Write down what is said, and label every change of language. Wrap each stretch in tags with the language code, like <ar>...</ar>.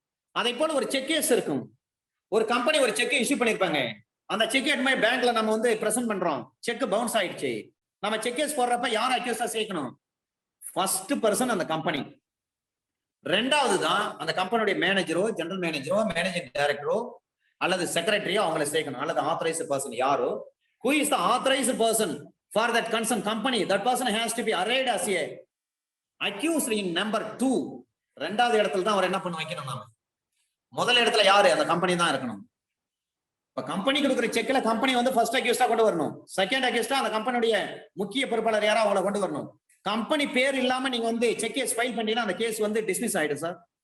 <ta>அதே போல ஒரு செக் கேஸ் இருக்கும். ஒரு கம்பெனி ஒரு செக் இஷ்யூ பண்ணிருப்பாங்க. அந்த செக் எடுத்து பேங்க்ல நம்ம பிரசன்ட் பண்றோம், செக் பவுன்ஸ் ஆயிடுச்சு. நம்ம செக் கேஸ் போடுறப்ப யார் அக்யூஸ்டா சேர்க்கணும்? ஃபர்ஸ்ட் பர்சன் அந்த கம்பெனி. ரெண்டாவது தான் அந்த கம்பெனியுடைய மேனேஜரோ, ஜெனரல் மேனேஜரோ, மேனேஜிங் டைரக்டரோ அல்லது செக்ரட்டரியோ அவங்களை சேர்க்கணும். அல்லது ஆத்தரைஸ்ட் பர்சன் யாரோ,</ta> <en>who is the authorized person for that concerned company, that person has to be arrayed as a accused in number 2.</en> <ta>ரெண்டாவது இடத்துல தான் அவர் என்ன பண்ண வைக்கணும். நாம முதல் இடத்துல யாரு? அந்த கம்பெனி தான் இருக்கணும். இப்ப கம்பெனி கொடுக்குற செக்ல கம்பெனி ஃபர்ஸ்ட் அக்யூஸ்டா கொண்டு வரணும். செகண்ட் அக்யூஸ்டா அந்த கம்பெனியுடைய முக்கிய பொறுப்பாளர் யாரோ அவங்களை கொண்டு வரணும். கம்பெனி பேர் இல்லாம நீங்க செக் கேஸ் ஃபைல் பண்ணீங்கன்னா அந்த கேஸ் டிஸ்மிஸ் ஆயிடும் சார்.</ta>